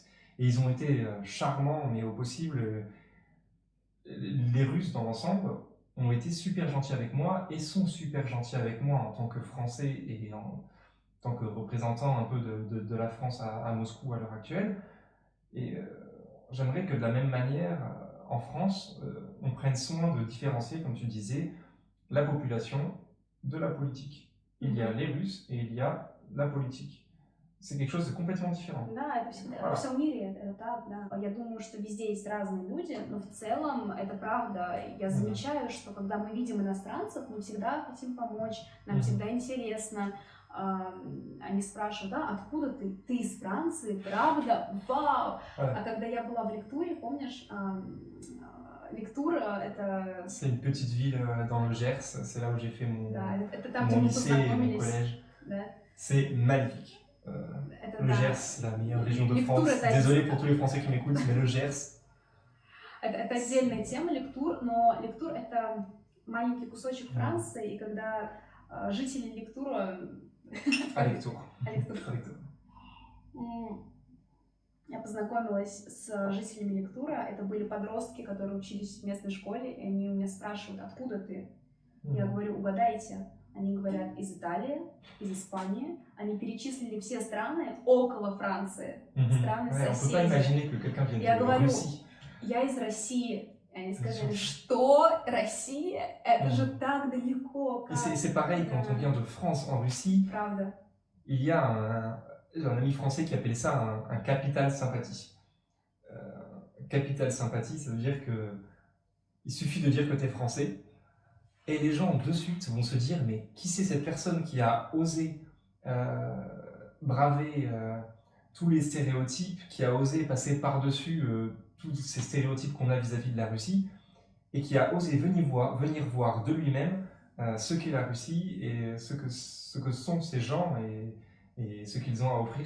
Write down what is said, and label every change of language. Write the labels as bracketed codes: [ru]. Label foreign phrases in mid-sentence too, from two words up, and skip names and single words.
[fr] Et ils ont été charmants, mais au possible. Les Russes, dans l'ensemble, ont été super gentils avec moi et sont super gentils avec moi en tant que Français et en tant que représentant un peu de la France à Moscou à l'heure actuelle. Et j'aimerais que de la même manière, en France, on prenne soin de différencier, comme tu disais, la population de la politique. Il y a les Russes et il y a la politique. C'est quelque chose de complètement différent. [ru] Да, это всегда, во всем мире это так, да. Я думаю, что везде есть разные люди, но в целом это правда. Я замечаю, что когда мы видим иностранцев, мы всегда хотим помочь, нам всегда интересно. Они спрашивают, да, откуда ты? Ты из Франции, правда? Вау! А когда я была в Лектуре, помнишь, Лектура это... [fr] C'est une petite ville dans le Gers, c'est là où j'ai fait mon lycée et mon collège. [ru] Да. [fr] C'est magnifique. Le Gers, c'est la meilleure région de France. Désolé pour tous les Français qui m'écoutent, mais le Gers... [ru] Это отдельная тема, Лектур, но Лектур это маленький кусочек Франции, и когда жители Лектура... Алектур. Я познакомилась с жителями Лектура, это были подростки, которые учились в местной школе, и они у меня спрашивают, откуда ты? Я говорю, угадайте. Они говорят, из Италии, из Испании. Они перечислили все страны около Франции, страны соседи. Я говорю, я из России. И они сказали, что? Россия? Это же так далеко. [fr] C'est pareil quand on vient de France en Russie. [ru] Правда. [fr] Il y a un ami français qui appelait ça un capital sympathie. Capital sympathie, ça veut dire que il suffit de dire que tu es français. Et les gens de suite vont se dire, mais qui c'est cette personne qui a osé braver tous les stéréotypes, qui a osé passer par-dessus tous ces stéréotypes qu'on a vis-à-vis de la Russie, et qui a osé venir voir de lui-même ce qu'est la Russie et ce que sont ces gens et ce qu'ils ont à offrir.